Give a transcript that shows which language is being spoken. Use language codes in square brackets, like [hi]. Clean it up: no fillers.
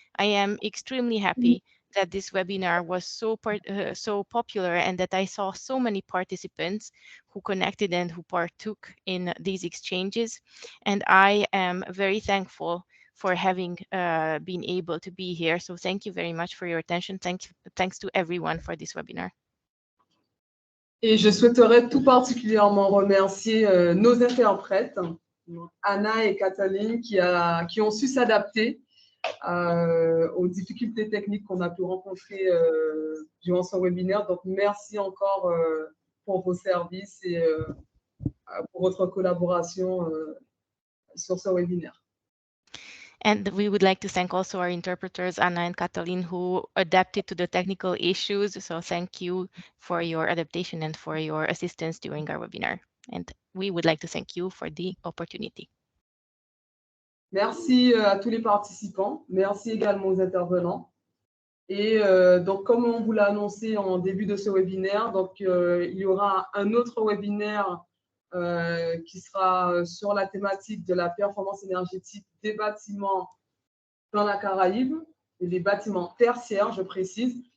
[en] I am extremely happy that this webinar was so popular and that I saw so many participants who connected and who partook in these exchanges. And I am very thankful for having been able to be here. So thank you very much for your attention. Thanks to everyone for this webinar. [fr] Et je souhaiterais tout particulièrement remercier nos interprètes, Anna et Kathleen, qui ont su s'adapter aux difficultés techniques qu'on a pu rencontrer durant ce webinaire. Donc, merci encore pour vos services et pour votre collaboration sur ce webinaire. [en] And we would like to thank also our interpreters, Anna and Katalin, who adapted to the technical issues. So thank you for your adaptation and for your assistance during our webinar. And we would like to thank you for the opportunity. [fr] Merci à tous les participants. Merci également aux intervenants. Et donc, comme on vous l'a annoncé en début de ce webinaire, donc, il y aura un autre webinaire qui sera sur la thématique de la performance énergétique des bâtiments dans la Caraïbe et des bâtiments tertiaires, je précise.